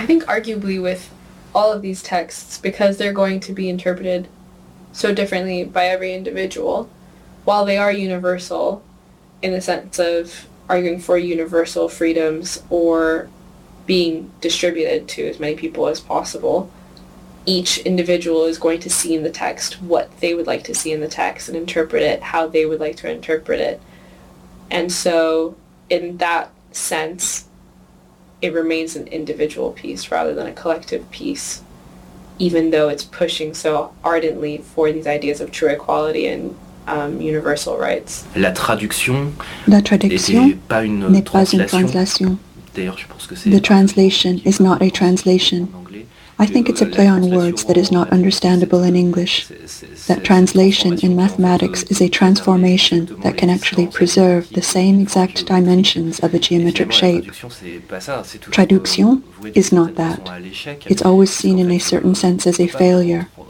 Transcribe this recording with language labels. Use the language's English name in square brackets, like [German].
[English] I think arguably with all of these texts, because they're going to be interpreted so differently by every individual, while they are universal in the sense of arguing for universal freedoms or being distributed to as many people as possible, each individual is going to see in the text what they would like to see in the text and interpret it how they would like to interpret it. And so in that sense, it remains an individual piece rather than a collective piece, even though it's pushing so ardently for these ideas of true equality and universal rights. [French] La traduction n'est pas une translation. D'ailleurs, je pense que c'est [English] the translation is not a translation. I think it's a play on words that is not understandable in English. That translation in mathematics is a transformation that can actually preserve the same exact dimensions of a geometric shape. Traduction is not that. It's always seen in a certain sense as a failure.